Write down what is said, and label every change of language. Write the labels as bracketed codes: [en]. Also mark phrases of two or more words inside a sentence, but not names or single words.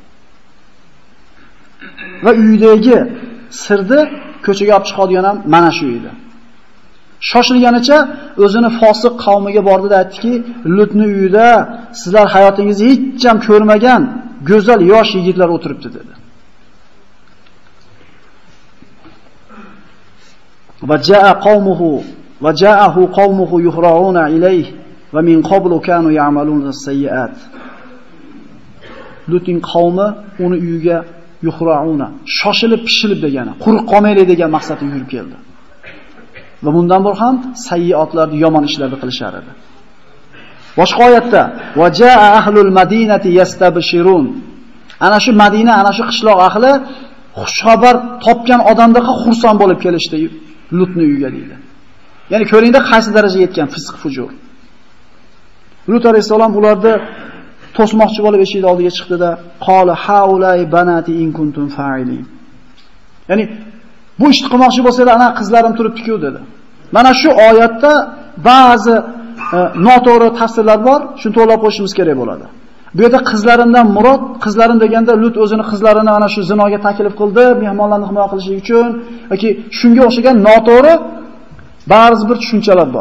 [uz] Va uydagi sirni ko'chaga olib chiqadigan ham mana shu edi. Shoshilganicha o'zini fosiq qavmiga bordi va aytdiki, Lutning uyida sizlar hayotingizda hech ham ko'rmagan go'zal yosh yigitlar o'tiribdi dedi. [ar] وجاءه قومه يهرعون إليه ومن قبل كانوا يعملون السيئات. [uz] Lutning qavmi uni uyiga yuhrauna, shoshilib pishilib degani, quruq qolmaylik degan maqsadda yurib keldi. Va bundan bor ham sayyiotlarni, yomon ishlarni qilishar edi. Boshqa oyatda [ar] وجاء أهل المدينة يستبشرون. [uz] Ana shu Madina, ana shu qishloq ahli xushxabar topgan odamdaqa xursand bo'lib kelishdi Lutning uyiga deydi. Ya'ni ko'ringda qaysi darajaga yetgan fisq fujur. Lut alayhisalom ularni to'smoqchi bo'lib eshik oldiga chiqdi-da, [ar] "قال هؤلاء بناتي إن كنتم فاعلين." [uz] Ya'ni bu ishni qilmoqchi bo'lsanglar, ana qizlarim turibdi-ku dedi. Mana shu oyatda ba'zi noto'g'ri tafsirlar bor, shuni to'g'rilab qo'yishimiz kerak bo'ladi. Bu yerda qizlarimdan murod, qizlarim deganda Lut o'zini qizlarini ana shu zinoga taklif qildi, mehmonlarni himoya qilish uchun yoki shunga o'xshagan noto'g'ri ba'zi bir tushunchalar bor.